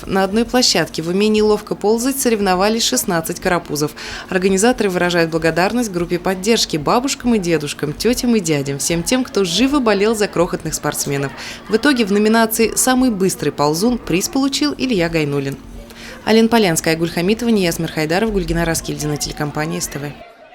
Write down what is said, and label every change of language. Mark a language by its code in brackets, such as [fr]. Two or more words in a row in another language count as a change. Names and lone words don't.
[ru] На одной площадке в умении ловко ползать соревновались 16 карапузов. Организаторы выражают благодарность группе поддержки, бабушкам и дедушкам, тетям и дядям, всем тем, кто живо болел за крохотных спортсменов. В итоге в номинации «Самый быстрый ползун» приз получил Илья Гайнулин. Алина Полянская, Айгуль Хамитова, Нияз Мирхайдаров, Гульгина Раскильдина, телекомпания СТВ.